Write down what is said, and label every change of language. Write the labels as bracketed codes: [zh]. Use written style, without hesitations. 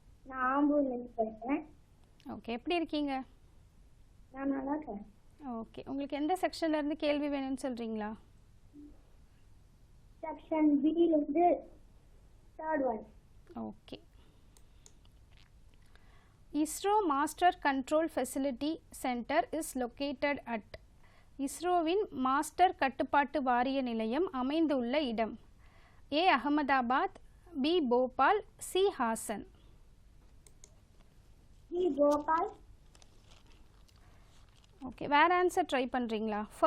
[ta] நான் ஆம்பூர்லேருந்து பேசுகிறேன். ஓகே, எப்படி இருக்கீங்க? நான் நல்லா இருக்கேன். ஓகே, உங்களுக்கு எந்த செக்ஷன்லேருந்து கேள்வி வேணும்னு சொல்கிறீங்களா? Section பிலேருந்து 3rd one. Okay. [en] ISRO Master Control Facility Center is located at. [ta] இஸ்ரோவின் மாஸ்டர் கட்டுப்பாட்டு வாரிய நிலையம் அமைந்துள்ள இடம். A Ahmedabad, B Bhopal, C Haasan. B Bhopal. Okay, வேறு ஆன்சர் ட்ரை பண்ணுறீங்களா?